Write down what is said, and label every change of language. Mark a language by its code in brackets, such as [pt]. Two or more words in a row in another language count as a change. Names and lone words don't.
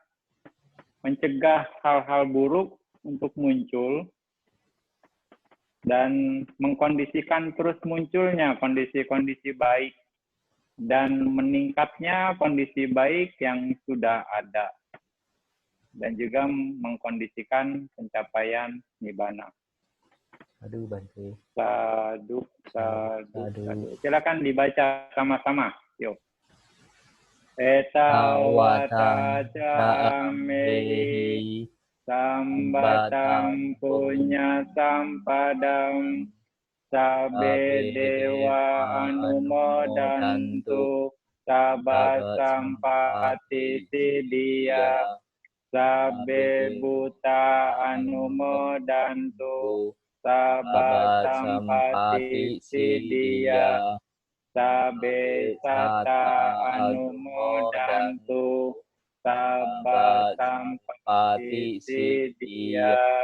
[id] mencegah hal-hal buruk untuk muncul dan mengkondisikan terus munculnya kondisi-kondisi baik dan meningkatnya kondisi baik yang sudah ada, dan juga mengkondisikan pencapaian nibbana. [pi] Sadu Bante. Sadu, sadu, sadu. [id] Silakan dibaca sama-sama. Yuk. [pi] Etawata camehi sambatam punya sampadam sabe dewa anumodantu sabba sampati siddhya sabe buta anumodantu sabba sampati siddhya sabe sata anumodantu sabba sampati siddhya